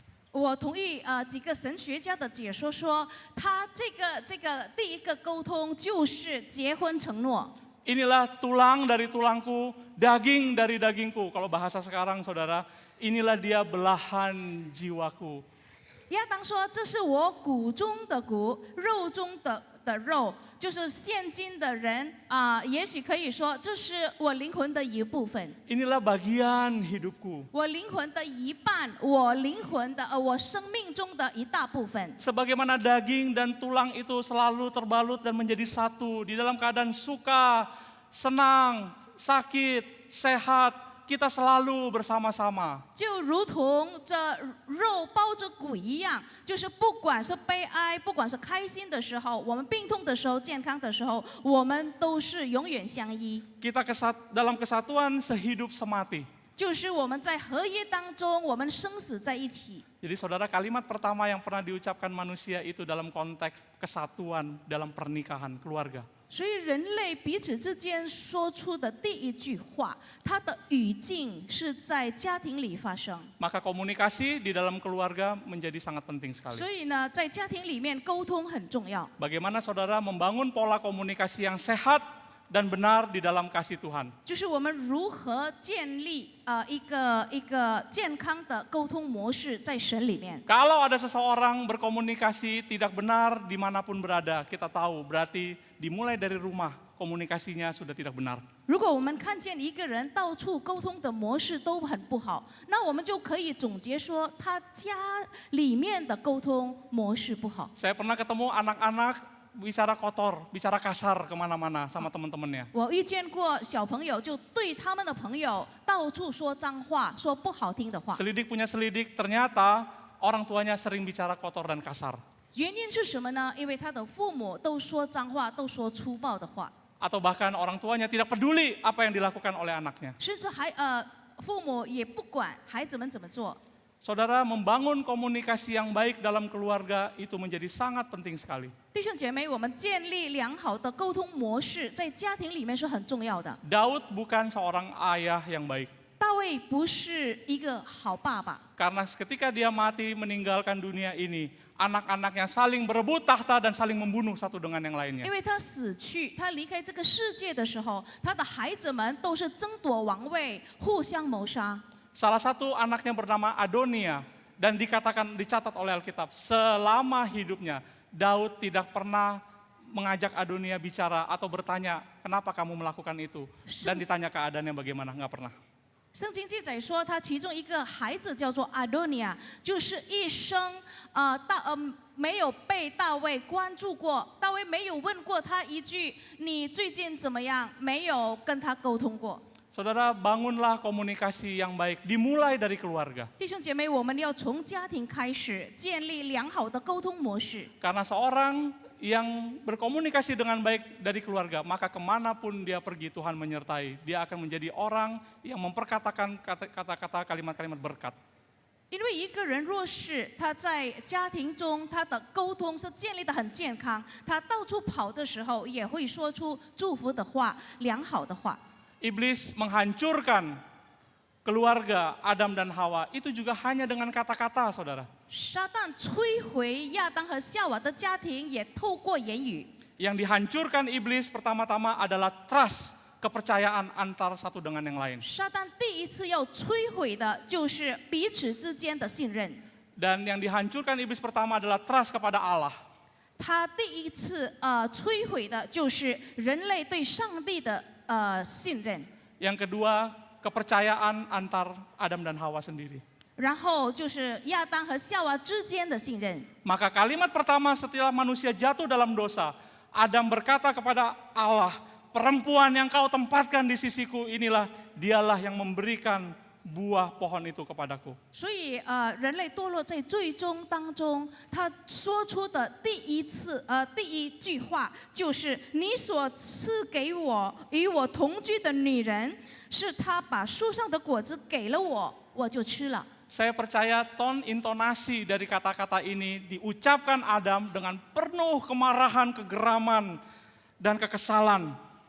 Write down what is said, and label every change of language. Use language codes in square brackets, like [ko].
[zh] 我同意几个神学家的解说说，他这个第一个沟通就是结婚承诺。 [id] Inilah tulang dari tulangku daging dari dagingku. Kalau bahasa sekarang saudara, inilah dia belahan jiwaku. [zh] 亚当说：“这是我骨中的骨，肉中的肉。” 就是现今的人也许可以说，这是我灵魂的一部分。 [id] Inilah bagian hidupku. [zh] 我灵魂的一半，我灵魂的我生命中的一大部分。 [id] Sebagaimana daging dan tulang itu selalu terbalut dan menjadi satu di dalam keadaan suka, senang, sakit, sehat, kita selalu bersama-sama. [zh] 就如同这肉包着骨一样，就是不管是悲哀，不管是开心的时候，我们病痛的时候，健康的时候，我们都是永远相依。 [id] Kita dalam kesatuan sehidup semati. [zh] 就是我们在合一当中，我们生死在一起。 [id] Jadi saudara, kalimat pertama yang pernah diucapkan manusia itu dalam konteks kesatuan dalam pernikahan keluarga. [zh] 所以人类彼此之间说出的第一句话，它的语境是在家庭里发生。 [id] Maka komunikasi di dalam keluarga menjadi sangat penting sekali. [zh] 所以呢，在家庭里面沟通很重要。 [id] Bagaimana saudara membangun pola komunikasi yang sehat dan benar di dalam kasih Tuhan. [zh] 就是我们如何建立一个健康的沟通模式在神里面。 [id] Kalau ada seseorang berkomunikasi tidak benar dimanapun berada, kita tahu berarti dimulai dari rumah komunikasinya sudah tidak benar. [zh] 如果我们看见一个人到处沟通的模式都很不好，那我们就可以总结说，他家里面的沟通模式不好。 [id] Saya pernah ketemu anak-anak bicara kotor, bicara kasar kemana-mana sama teman-temannya. [zh] 我遇见过小朋友就对他们的朋友到处说脏话，说不好听的话。 [id] Selidik punya selidik, ternyata orang tuanya sering bicara kotor dan kasar. [zh] 原因是什么呢？因为他的父母都说脏话，都说粗暴的话， [id] Atau bahkan orang tuanya tidak peduli apa yang dilakukan oleh anaknya. [zh] 甚至父母也不管孩子们怎么做。 [id] Saudara, membangun komunikasi yang baik dalam keluarga itu menjadi sangat penting sekali. [zh] 弟兄姐妹，我们建立良好的沟通模式，在家庭里面是很重要的。 [id] Daud bukan seorang ayah yang baik. [zh] 大卫不是一个好爸爸， [id] Karena ketika dia mati meninggalkan dunia ini, anak-anaknya saling berebut tahta dan saling membunuh satu dengan yang lainnya. [zh] 因为他死去，他离开这个世界的时候，他的孩子们都是争夺王位，互相谋杀。 [id] Salah satu anaknya bernama Adonia dan dicatat oleh Alkitab, selama hidupnya Daud tidak pernah mengajak Adonia bicara atau bertanya, kenapa kamu melakukan itu? Dan ditanya keadaannya bagaimana, nggak pernah. [zh] 圣经记载说，他其中一个孩子叫做阿多尼亚，就是一生没有被大卫关注过，大卫没有问过他一句你最近怎么样，没有跟他沟通过。 [id] Saudara, bangunlah komunikasi yang baik, dimulai dari keluarga. [zh] 弟兄姐妹，我们要从家庭开始建立良好的沟通模式。 [id] Karena seorang yang berkomunikasi dengan baik dari keluarga, maka kemanapun dia pergi Tuhan menyertai. Dia akan menjadi orang yang memperkatakan kata-kata kalimat-kalimat berkat. [zh] 因为一个人若是他在家庭中他的沟通是建立得很健康，他到处跑的时候也会说出祝福的话、良好的话。 [id] Iblis menghancurkan keluarga Adam dan Hawa itu juga hanya dengan kata-kata, saudara. [zh] 撒旦摧毁亚当和夏娃的家庭，也透过言语。 [id] Yang dihancurkan iblis pertama-tama adalah trust, kepercayaan antar satu dengan yang lain. [zh] 撒旦第一次要摧毁的就是彼此之间的信任。 [id] Dan yang dihancurkan iblis pertama adalah trust kepada Allah. [zh] 他第一次摧毁的就是人类对上帝的信任。 [id] Yang kedua, kepercayaan antar Adam dan Hawa sendiri. [zh] 然后就是亚当和夏娃之间的信任。 [id] Maka kalimat pertama setelah manusia jatuh dalam dosa, Adam berkata kepada Allah, perempuan yang kau tempatkan di sisiku inilah dialah yang memberikan buah pohon itu kepadaku. [zh] 所以人类堕落在最终当中，他说出的第一句话就是：“你所赐给我与我同居的女人，是她把树上的果子给了我，我就吃了。” [id] Saya percaya ton intonasi dari kata-kata ini diucapkan Adam dengan penuh kemarahan, kegeraman, dan kekesalan.